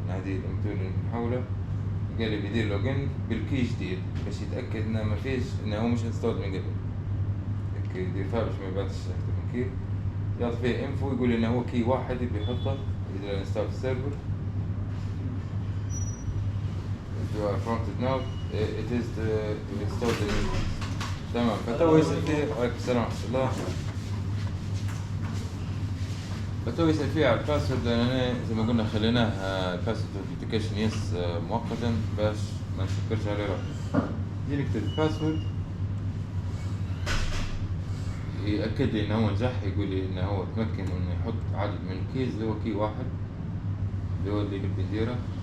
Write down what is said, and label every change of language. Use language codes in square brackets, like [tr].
[ar] هذه M2 اللي نحوله قال لي بيدير لوجن بالكي جديد باش يتاكد انه ما فيش انه هو مش انستولد من قبل. هيك يدير فيها باش ما يبعتش اكثر من كي، يعطي فيه انفو يقول لي انه هو كي واحد بيحطه يدير انستول السيرفر. [en] If you are prompted now it is to install the new. [ar] تمام. فتو يسأل فيه وعليكم السلام ورحمة الله. فتو يسأل فيه على الباسورد، لأن أنا زي ما قلنا خليناه الباسورد authentication يس مؤقتا باش ما نسكرش عليه روحي. دي نكتب الباسورد يأكد لي إنه هو نجح، يقول لي إنه هو تمكن إنه يحط عدد من الكيز اللي هو كي واحد اللي هو اللي نبي نديره.